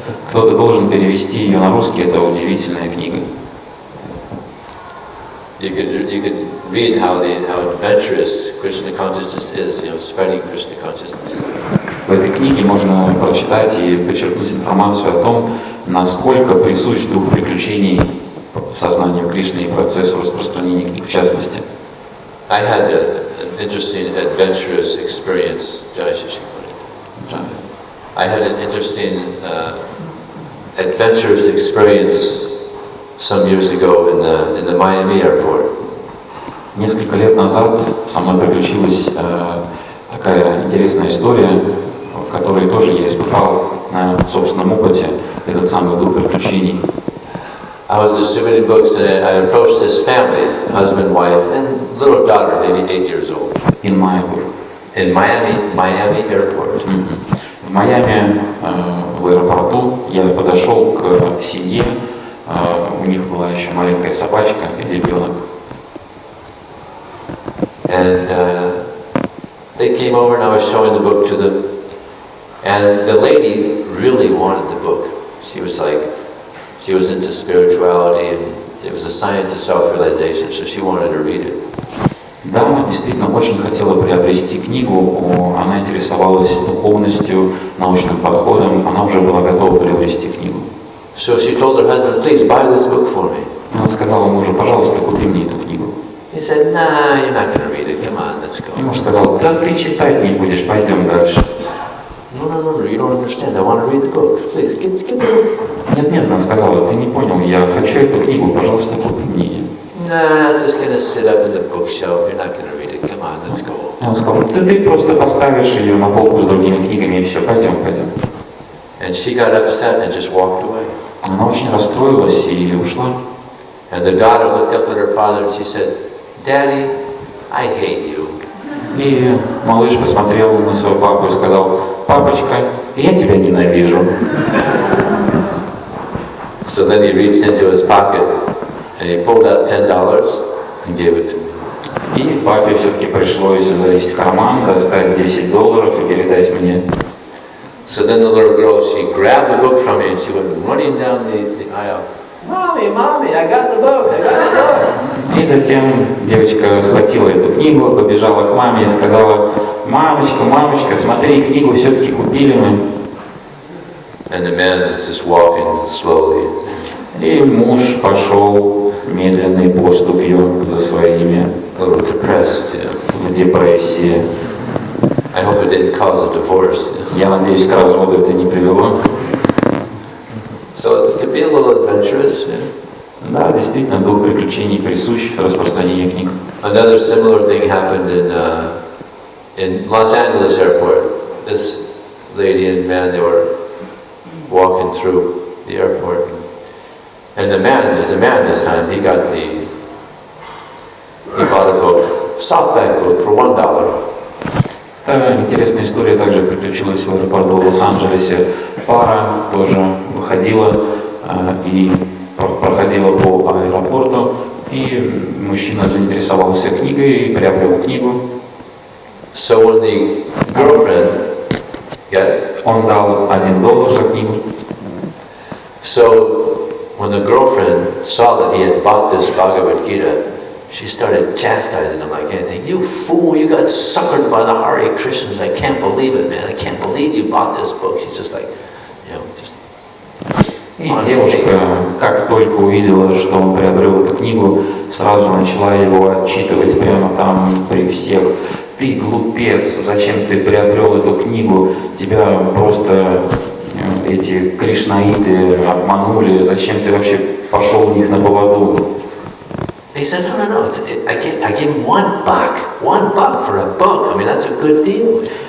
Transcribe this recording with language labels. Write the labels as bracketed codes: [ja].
[ru] Кто-то должен перевести ее на русский, это удивительная книга. [en] You could read how adventurous Krishna consciousness is, spreading Krishna consciousness. [ru] В этой книге можно прочитать и подчеркнуть информацию о том, насколько присущ дух приключений сознанием Кришны и процессу распространения книг в частности. [en] I had an interesting adventurous experience. I had an interesting adventurous experience some years ago in the Miami airport. [ru] Несколько лет назад со мной приключилась такая интересная история, в которой тоже я испытал на собственном опыте этот самый дух приключений. [en] I was distributing books and I approached this family, husband, wife, and little daughter, maybe 8 years old. In Майами. In Miami airport. [ru] В Майами, в аэропорту, я подошел к семье, у них была еще маленькая собачка и ребенок. [en] And they came over and I was showing the book to them. And the lady really wanted the book. She was into spirituality and it was a science of self-realization, so she wanted to read it. [ru] Дама действительно очень хотела приобрести книгу, она интересовалась духовностью, научным подходом, она уже была готова приобрести книгу. [en] So she told her husband, please buy this book for me. [ru] Она сказала мужу, пожалуйста, купи мне эту книгу. [en] He said, nah, you're not going to read it. Come on, let's go. [ru] И муж сказал, да ты читать не будешь, пойдем дальше. [en] No, you don't understand. I want to read the book. Please, get the book. [ru] Нет, она сказала, ты не понял, я хочу эту книгу, пожалуйста, купи мне ее. [en] Nah, it's just going to sit up in the bookshelf. You're not going to read it. Come on, let's go. [ru] Он сказал, ты просто поставишь ее на полку с другими книгами и все, пойдем. [en] And she got upset and just walked away. [ru] Она очень расстроилась и ушла. [en] And the daughter looked up at her father and she said, Daddy, I hate you. [ru] И малыш посмотрел на своего папу и сказал, папочка, я тебя ненавижу. [en] So then he reached into his pocket and he pulled out $10 and gave it to me. [ru] И папе все-таки пришлось залезть в карман, достать $10 и передать мне. [en] So then the little girl, she grabbed the book from me and she went running down the aisle. Mommy, I got the book. [ru] И затем девочка схватила эту книгу, побежала к маме и сказала, мамочка, смотри, книгу все-таки купили мы. [en] And the man is just walking slowly. [ru] И муж пошел медленной поступью за своими, [en] A little depressed, [ru] в депрессии. [en] I hope it didn't cause a divorce. [ru] Я надеюсь, к разводу это не привело. [en] So it could be a little adventurous. [ru] Да, действительно, дух приключений присущ распространению книг. [en] Another similar thing happened in Los Angeles airport. This lady and man, they were walking through the airport. And the man, there's a man this time, he bought a book, softback book for $1. [ru] Интересная история также приключилась в аэропорту в Лос-Анджелесе. Пара тоже выходила и проходила по аэропорту, и мужчина заинтересовался книгой и приобрел книгу. [en] So when the girlfriend, [ru] он дал $1 за книгу. [en] So when the girlfriend saw that he had bought this Bhagavad Gita, she started chastising him like anything. You fool, you got suckered by the Hare Krishnas. I can't believe it, man. I can't believe you bought this book. She's just like, just... [ru] И девушка, как только увидела, что он приобрел эту книгу, сразу начала его отчитывать прямо там при всех. Ты глупец, зачем ты приобрел эту книгу? Тебя просто эти кришнаиты обманули, зачем ты вообще пошел у них на поводу? [en] He said, no, I gave him $1 for a book. I mean, that's a good deal.